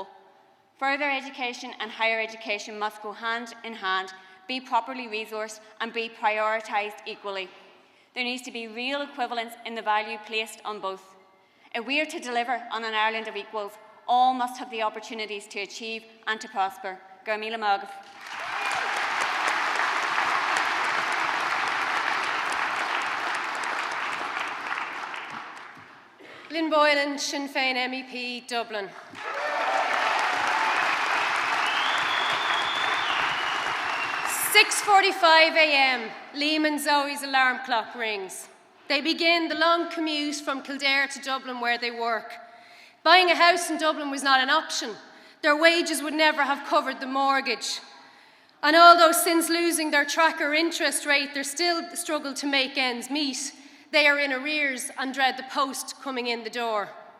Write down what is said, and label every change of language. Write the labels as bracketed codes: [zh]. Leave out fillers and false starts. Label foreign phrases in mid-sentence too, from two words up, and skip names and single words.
[en] Further education and higher education must go hand in hand, be properly resourced and be prioritised equally. There needs to be real equivalence in the value placed on both. If we are to deliver on an Ireland of equals, all must have the opportunities to achieve and to prosper. [ga] Go míle maith. [en] Lynn Boylan, Sinn Féin MEP, Dublin. "6:45 a.m, Liam and Zoe's alarm clock rings. They begin the long commute from Kildare to Dublin where they work. Buying a house in Dublin was not an option. Their wages would never have covered the mortgage. And although since losing their tracker interest rate, they still struggle to make ends meet, they are in arrears and dread the post coming in the door.